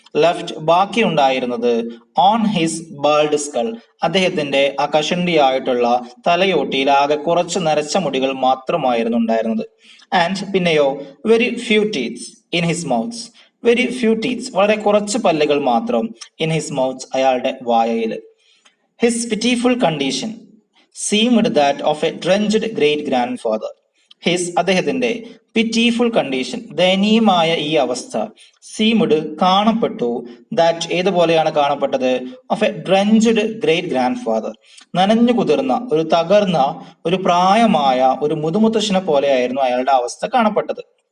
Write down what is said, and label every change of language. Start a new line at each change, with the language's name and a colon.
Malayalam: Left, ബാക്കി ഉണ്ടായിരുന്നത്.
English: on his bald skull,
Malayalam: അദ്ദേഹത്തിന്റെ ആ കഷണ്ടിയായിട്ടുള്ള തലയോട്ടിയിൽ ആകെ കുറച്ച് നരച്ച മുടികൾ മാത്രമായിരുന്നു ഉണ്ടായിരുന്നത്.
English: and
Malayalam: പിന്നെയോ,
English: Very few teeths in his mouths. Very few teeths,
Malayalam: വളരെ കുറച്ച് പല്ലുകൾ മാത്രം.
English: in his mouths,
Malayalam: അയാളുടെ വായയിൽ.
English: His pitiful condition seemed that of a drenched great grandfather.
Malayalam: His, അദ്ദേഹത്തിന്റെ,
English: pitiful condition,
Malayalam: ദയനീയമായ ഈ അവസ്ഥ, സീമുഡ്, കാണപ്പെട്ടു, that, ഏതുപോലെയാണ് കാണപ്പെട്ടത്?
English: of a drenched great grandfather,
Malayalam: നനഞ്ഞു കുതിർന്ന, ഒരു തകർന്ന, ഒരു പ്രായമായ ഒരു മുതുമുത്തശ്ശനെ പോലെയായിരുന്നു അയാളുടെ അവസ്ഥ കാണപ്പെട്ടത്.